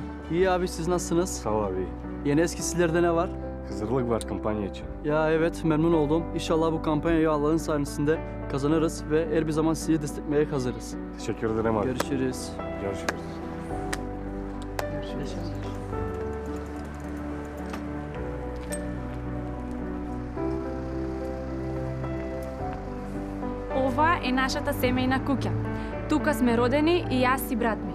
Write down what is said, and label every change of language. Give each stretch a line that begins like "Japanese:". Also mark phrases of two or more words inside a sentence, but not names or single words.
Turkish: İyi abi, siz nasılsınız? Sağ ol abi. Yeni eskilerde ne var? Hazırlık var kampanya için. Ya evet, memnun oldum. İnşallah bu kampanyayı Allah'ın sayesinde kazanırız ve her bir zaman sizi desteklemeye hazırız. Teşekkür ederim abi. Görüşürüz. Görüşürüz.
Macedonian: Ова е нашата семејна куќа. Тука сме родени и јас и брат ми.